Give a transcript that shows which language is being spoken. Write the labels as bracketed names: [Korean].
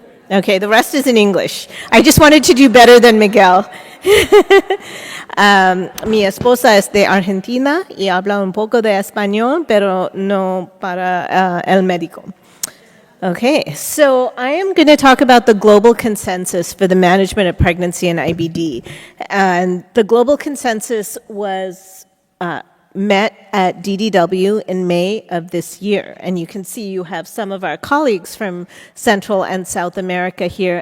[English] Okay, the rest is in English. I just wanted to do better than Miguel. [Spanish] Mi esposa es de Argentina y habla un poco de español, pero no para el médico. [English] Okay, so I am going to talk about the global consensus for the management of pregnancy and IBD. And the global consensus was met at DDW in May of this year. And you can see you have some of our colleagues from Central and South America here.